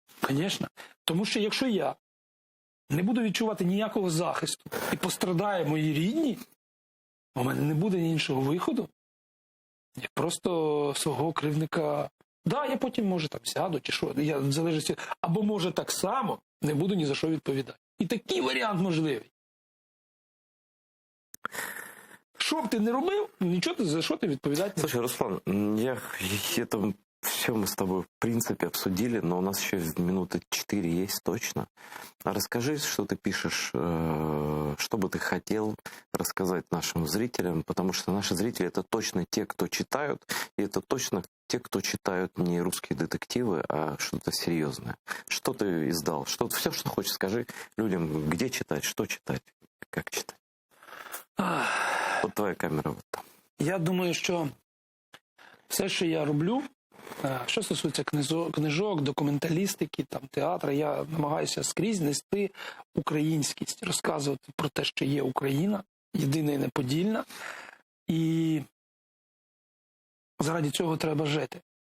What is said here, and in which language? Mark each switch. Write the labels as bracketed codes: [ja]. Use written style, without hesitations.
[uk] Звісно. Тому що якщо я не буду відчувати ніякого захисту і пострадають мої рідні, у мене не буде іншого виходу, як просто свого кривдника. Да, я потім, може, там сяду, чи що, я в залежності, або, може, так само не буду ні за що відповідати. І такий варіант можливий. Що б ти не робив, нічого ти за що ти відповідати не. [ru] Слушай, Руслан, это все мы с тобой в принципе обсудили, но у нас еще минуты 4 есть точно. А расскажи, что ты пишешь, что бы ты хотел рассказать нашим зрителям, потому что наши зрители это точно те, кто читают, и это точно те, кто читают не русские детективы, а что-то серьезное. Что ты издал? Все, что хочешь, скажи людям, где читать, что читать, как читать. Вот твоя камера вот там. [uk] Я думаю, що все, що я роблю, що стосується книжок, документалістики, там, театру, я намагаюся скрізь нести українськість, розказувати про те, що є Україна, єдина і неподільна, і заради цього треба жити.